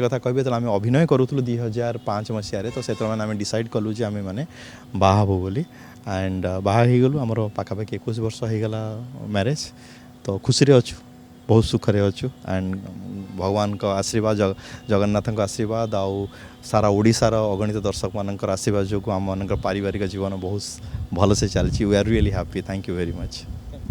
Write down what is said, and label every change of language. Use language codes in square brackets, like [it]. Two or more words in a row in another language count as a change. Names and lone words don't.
[or] କଥା କହିବେ ଯେତେବେଳେ ଆମେ ଅଭିନୟ କରୁଥିଲୁ 2005 ମସିହାରେ ତ ସେତେବେଳେ ଆମେ ଡିସାଇଡ଼୍ କଲୁ ଯେ ଆମେମାନେ ବାହା ହେବୁ ବୋଲି ଆଣ୍ଡ ବାହା ହେଇଗଲୁ ଆମର ପାଖାପାଖି 21 ବର୍ଷ ହେଇଗଲା ମ୍ୟାରେଜ୍ ତ ଖୁସିରେ ଅଛୁ ବହୁତ ସୁଖରେ ଅଛୁ ଆଣ୍ଡ ଭଗବାନଙ୍କ ଆଶୀର୍ବାଦ ଜଗନ୍ନାଥଙ୍କ ଆଶୀର୍ବାଦ ଆଉ ସାରା ଓଡ଼ିଶାର ଅଗଣିତ ଦର୍ଶକମାନଙ୍କର ଆଶୀର୍ବାଦ ଯୋଗୁଁ ଆମମାନଙ୍କର ପାରିବାରିକ ଜୀବନ ବହୁତ ଭଲସେ ଚାଲିଛି [en] we are really happy thank you very much